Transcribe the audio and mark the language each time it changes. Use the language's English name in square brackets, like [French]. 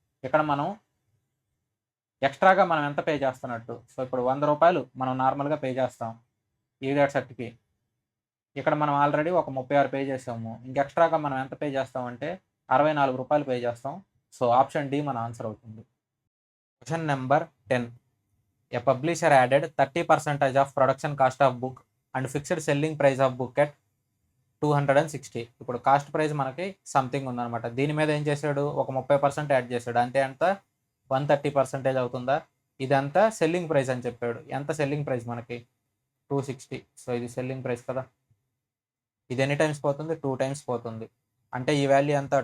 [Telugu] ఇక్కడ మనం ఎక్స్ట్రాగా మనం ఎంత పే చేస్తున్నట్టు? సో ఇప్పుడు 100 రూపాయలు మనం నార్మల్గా పే చేస్తాం ఈడెట్ షర్ట్కి. ఇక్కడ మనం ఆల్రెడీ ఒక 36 పే చేసాము. ఇంక ఎక్స్ట్రాగా మనం ఎంత పే చేస్తామంటే 64 రూపాయలు పే చేస్తాం. సో ఆప్షన్ డి మన ఆన్సర్ అవుతుంది. Question number 10. [English] A publisher added 30% of production cost of book and fixed selling price of book at 260. [Telugu] ఇప్పుడు కాస్ట్ ప్రైస్ మనకి సంథింగ్ ఉందన్నమాట. దీని మీద ఏం చేశాడు? ఒక 30% యాడ్ చేశాడు. అంటే ఎంత? 130% అవుతుందా? ఇదంతా సెల్లింగ్ ప్రైస్ అని చెప్పాడు. ఎంత సెల్లింగ్ ప్రైస్ మనకి? 260. సో ఇది సెల్లింగ్ ప్రైస్ కదా. ఇది ఎన్ని టైమ్స్ పోతుంది? 2 టైమ్స్ పోతుంది. అంటే ఈ వాల్యూ ఎంత?